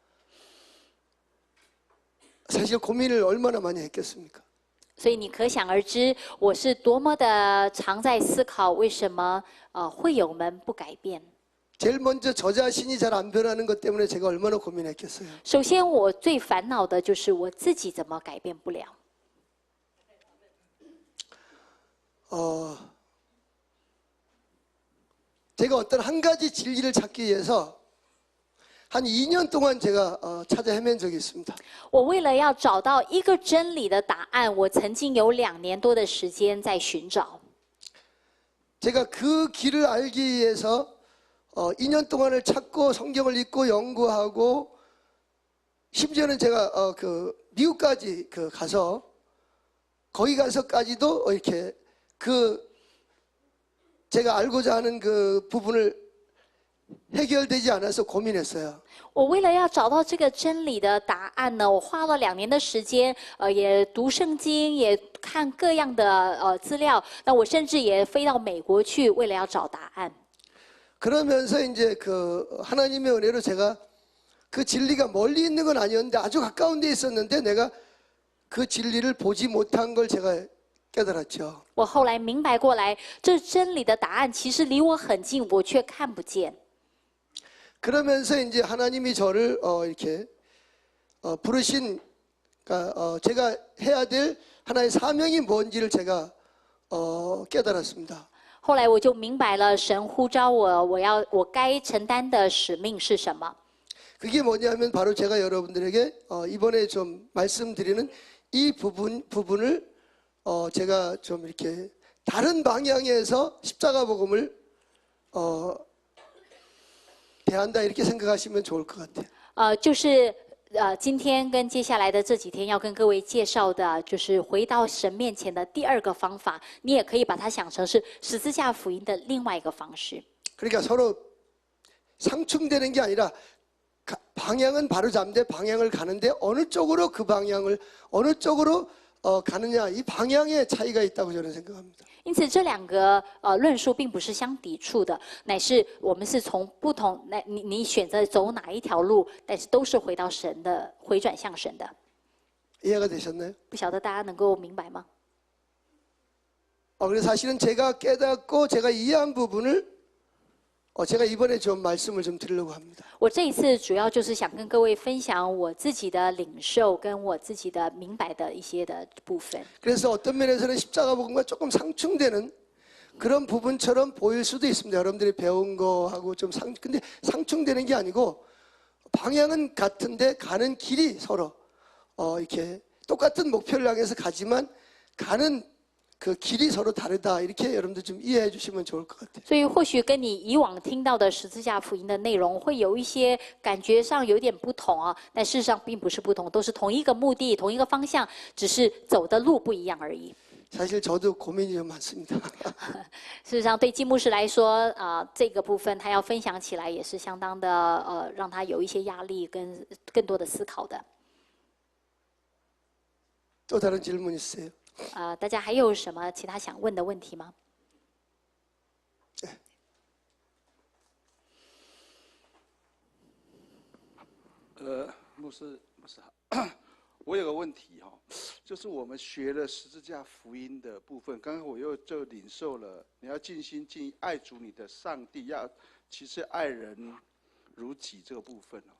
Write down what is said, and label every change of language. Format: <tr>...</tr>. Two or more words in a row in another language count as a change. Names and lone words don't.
<ko>사실 고민을 얼마나 많이 했겠습니까?</ko> <zh>所以你可想而知，我是多么的常在思考，为什么会友们不改变。</zh> <ko>제일 먼저 저 자신이 잘 안 변하는 것 때문에 제가 얼마나 고민했겠어요.</ko> <zh>首先，我最烦恼的就是我自己怎么改变不了。</zh> <ko>제가 어떤 한 가지 진리를 찾기 위해서 한 2년 동안 제가 찾아 헤맨 적이 있습니다.</ko> <zh>我为了要找到一个真理的答案，我曾经有2年多的时间在寻找。</zh> <ko>제가 그 길을 알기 위해서 2년 동안을 찾고 성경을 읽고 연구하고 심지어는 제가 그 미국까지 가서 거기 가서까지도 이렇게 제가 알고자 하는 그 부분을 해결되지 않아서 고민했어요.</ko> <zh>我为了要找到这个真理的答案呢，我花了2年的时间，也读圣经，也看各样的资料。那我甚至也飞到美国去，为了要找答案。</zh> <ko>그러면서 이제 그 하나님의 은혜로 제가 그 진리가 멀리 있는 건 아니었는데 아주 가까운 데 있었는데 내가 그 진리를 보지 못한 걸 제가 깨달았죠.</ko> <zh>我后来明白过来，这真理的答案其实离我很近，我却看不见。</zh> <ko>그러면서 이제 하나님이 저를 이렇게 부르신 그러니까 제가 해야 될 하나의 사명이 뭔지를 제가 깨달았습니다.</ko> <zh>后来我就明白了，神呼召我，我该承担的使命是什么。</zh> <ko>그게 뭐냐면 바로 제가 여러분들에게 이번에 좀 말씀드리는 이 부분을 제가 좀 이렇게 다른 방향에서 십자가 복음을 대한다 이렇게 생각하시면 좋을 것 같아요.</ko> <zh>就是今天跟接下来的这几天要跟各位介紹的，就是回到神面前的第2个方法，你也可以把它想成是十字架福音的另外一个方式。</zh> <ko>그러니까 서로 상충되는 게 아니라 방향은 바로 잡는데 방향을 가는데 어느 쪽으로 그 방향을 어느 쪽으로 가느냐 이 방향의 차이가 있다고 저는 생각합니다.</ko> <zh>因此，这2个论述并不是相抵触的，乃是我们是从不同，你选择走哪一条路，但是都是回到神的，回转向神的。</zh> <ko>이해가 되셨나요?</ko> <zh>不晓得大家能够明白吗？</zh> <ko>그래서 사실은 제가 깨닫고 제가 이해한 부분을 제가 이번에 좀 말씀을 좀 드리려고 합니다.</ko> <zh>我这一次主要就是想跟各位分享我自己的领受跟我自己的明白的一些的部分。</zh> <ko>그래서 어떤 면에서는 십자가 복음과 조금 상충되는 그런 부분처럼 보일 수도 있습니다. 여러분들이 배운 거하고 좀 근데 상충되는 게 아니고 방향은 같은데 가는 길이 서로 이렇게 똑같은 목표를 향해서 가지만 가는 그 길이 서로 다르다 이렇게 여러분들 좀 이해해 주시면 좋을 것 같아요.</ko> <zh>所以或许跟你以往听到的十字架福音的内容会有一些感觉上有点不同啊，但事实上并不是不同，都是同一个目的、同一个方向，只是走的路不一样而已。</zh> <ko>사실 저도 고민이 좀 많습니다.</ko> <zh>事实上，对季牧师来说，这个部分他要分享起来也是相当的让他有一些压力跟更多的思考的。</zh> <ko>또 다른 질문 있으세요?</ko> <zh>大家还有什么其他想问的问题吗？</zh> <ko>네.</ko> <zh>牧师好，我有个问题哈，就是我们学了十字架福音的部分，刚刚我又就领受了，你要尽心尽意爱主你的上帝，其次爱人如己这个部分哦。</zh>